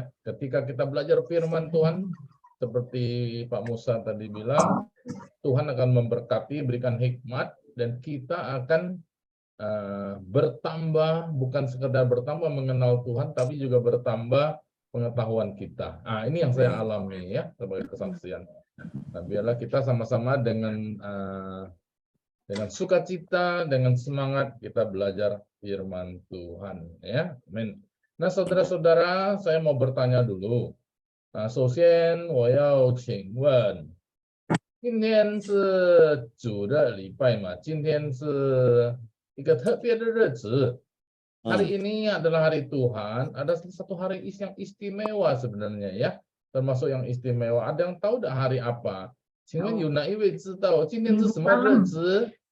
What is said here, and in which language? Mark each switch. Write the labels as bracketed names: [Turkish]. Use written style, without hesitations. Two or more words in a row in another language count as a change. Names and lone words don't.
[Indonesian] Ketika kita belajar firman Tuhan, seperti Pak Musa tadi bilang, Tuhan akan memberkati, berikan hikmat, dan kita akan bertambah, bukan sekedar bertambah mengenal Tuhan, tapi juga bertambah pengetahuan kita. Ini yang saya alami ya sebagai kesaksian. Nah, biarlah kita sama-sama dengan sukacita, dengan semangat kita belajar firman Tuhan ya. Amin. Nah, saudara-saudara, saya mau bertanya dulu. [Chinese] 首先我要请问，今天是主的礼拜嘛？今天是一个特别的日子。 [Indonesian] Hari ini adalah hari Tuhan. Ada satu hari yang istimewa sebenarnya ya, termasuk yang istimewa. Ada yang tahu dah hari apa? [Chinese] 请问有哪一位知道今天是什么日子？